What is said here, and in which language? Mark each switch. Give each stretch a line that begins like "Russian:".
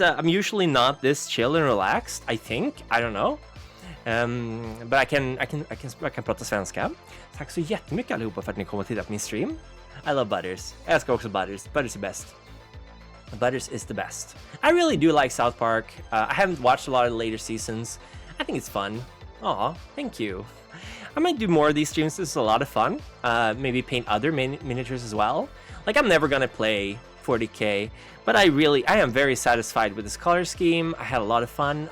English: I'm usually not this chill and relaxed. I think. I don't know. But I can
Swedish: prata svenska. Tack så jättemycket allihopa för att ni kom och tittade på min stream.
English: I love Butters.
Swedish: Jag älskar också Butters. Butters är bäst.
English: Butters is the best. I really do like South Park. I haven't watched a lot of the later seasons. I think it's fun. Aw, thank you. I might do more of these streams. This is a lot of fun. Maybe paint other miniatures as well. Like, I'm never gonna play 40k, but I am very satisfied with this color scheme. I had a lot of fun.